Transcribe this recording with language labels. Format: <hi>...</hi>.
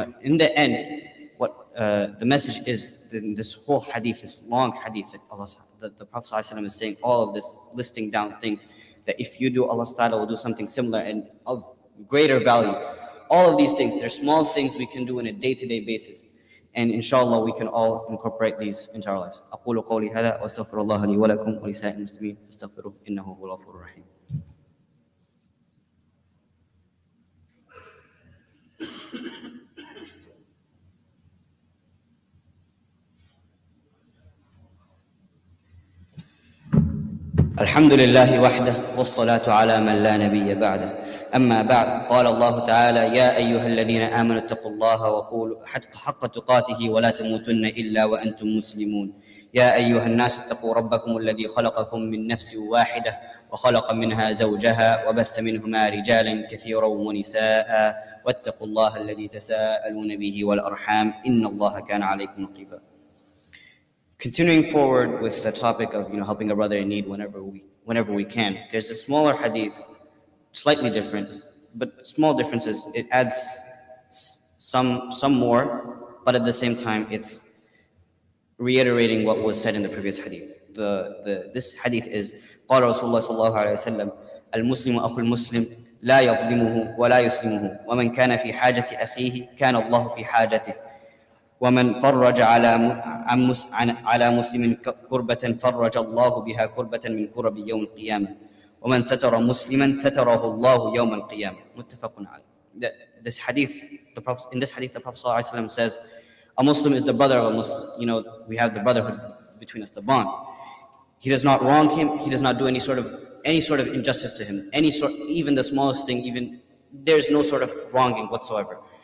<en>In the end, what the message is, this whole hadith, this long hadith that the Prophet ﷺ is saying, all of this, listing down things that if you do, Allah Ta'ala will do something similar and of greater value. All of these things, they're small things we can do on a day-to-day basis. And inshallah, we can all incorporate these into our lives.</en> <ar>أقول قولي هذا وأستغفر الله لي ولكم ولسائر المسلمين فاستغفروه إنه هو الغفور الرحيم. الحمد لله وحده والصلاة على من لا نبي بعده. أما بعد، قال الله تعالى: يا أيها الذين آمنوا اتقوا الله وقولوا حق تقاته ولا تموتن إلا وأنتم مسلمون. يا أيها الناس اتقوا ربكم الذي خلقكم من نفس واحدة وخلق منها زوجها وبث منهما رجالا كثيرا ونساء واتقوا الله الذي تساءلون به والأرحام إن الله كان عليكم رقيبا.</ar> <en>Continuing forward with the topic of helping a brother in need whenever we can. There's a smaller hadith, slightly different, but small differences. It adds some more, but at the same time it's reiterating what was said in the previous hadith.</en> <ar>This hadith is قال رسول الله صلى الله عليه وسلم المسلم أخو المسلم لا يظلمه ولا يسلمه ومن كان في حاجة أخيه كان الله في حاجته. ومن فرج على مسلم كربة فرج الله بها كربة من كرب يوم القيامة ومن ستر مسلما ستره الله يوم القيامة متفق عليه.</ar> <en>This hadith, in this hadith, the Prophet ﷺ says, a Muslim is the brother of a Muslim. You know, we have the brotherhood between us, the bond. He does not wrong him. He does not do any sort of injustice to him. Even the smallest thing, even there's no sort of wronging whatsoever.</en>